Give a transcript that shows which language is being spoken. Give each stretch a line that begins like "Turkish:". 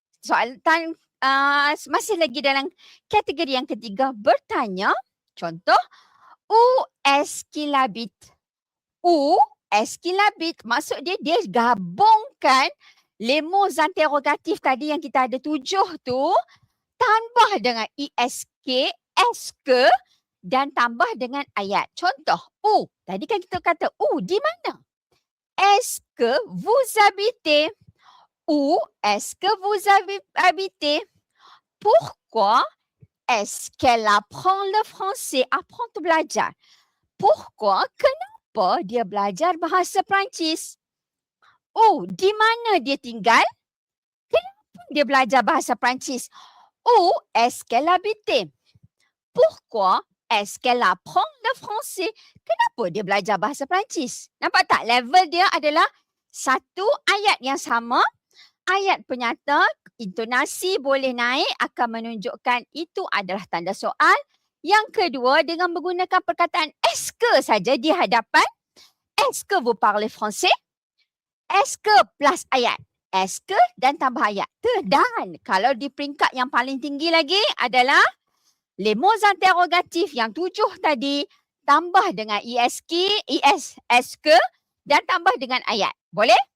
Malay: Soalan masih lagi dalam kategori yang ketiga bertanya.
French: Contoh, où est-ce qu'il habite? Où est-ce qu'il habite?
Malay: Maksud dia gabungkan
French: les mots interrogatif
Malay: tadi yang kita ada 7 tu, tambah dengan ESK, est-ce que, dan tambah dengan ayat. Contoh, où. Tadi kan kita kata, où, di mana?
French: Est-ce que vous habitez? Où est-ce que vous habitez? Pourquoi est-ce qu'elle apprend le français?
Malay: Apprend tu belajar. Pourquoi? Kenapa dia belajar bahasa Perancis? Di mana dia tinggal? Kenapa dia belajar bahasa Perancis?
French: Où est-ce qu'elle habite? Pourquoi est-ce qu'elle apprend le français?
Malay: Kenapa dia belajar bahasa Perancis? Nampak tak? Level dia adalah satu ayat yang sama. Ayat penyata, intonasi boleh naik akan menunjukkan itu adalah tanda soal. Yang kedua, dengan menggunakan perkataan est-ce que saja di hadapan.
French: Est-ce que vous parlez français?
Malay: Est-ce que plus ayat. Est-ce que dan tambah ayat. Dan kalau di peringkat yang paling tinggi lagi adalah
French: les mots interrogatifs
Malay: yang 7 tadi tambah dengan est-ce que dan tambah dengan ayat. Boleh?